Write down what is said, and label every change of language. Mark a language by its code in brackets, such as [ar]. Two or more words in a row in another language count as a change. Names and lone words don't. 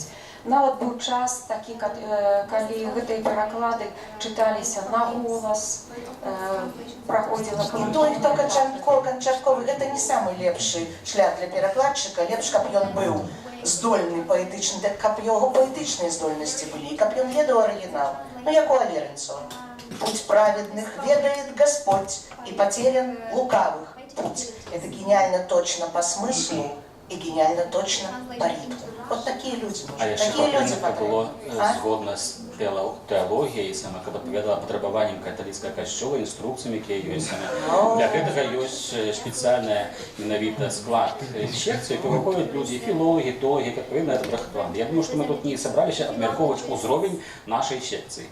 [be] Нават быў час такі, калі гэтыя пераклады чыталіся на голас, праходзіла кампанія. І той, хто канчатковы, гэта не самы лепшы шлях для перакладчыка, лепш, каб ён быў здольны паэтычны, каб яго паэтычныя здольнасці былі, каб ён ведаў арыгінал. [ru] Ну, як у Аверинцева. Путь праведных ведает Господь, и потерян лукавых путь. Это гениально точно по смыслу и гениально точно по ритму. Вот такие люди. [be] А яшчэ павінна было згодна з тэалогіяй, сама, каб адпавядала патрабаванням каталіцкага касцёла, інструкцыямі, якія ёсць. Для гэтага ёсць спецыяльная менавіта склад секцыі, то выходзяць людзі, філологі, теологі, як павінна гэта практыкаваць. Я думаю, што мы тут не сабраліся абмяркоўваць узровень нашай секцыі.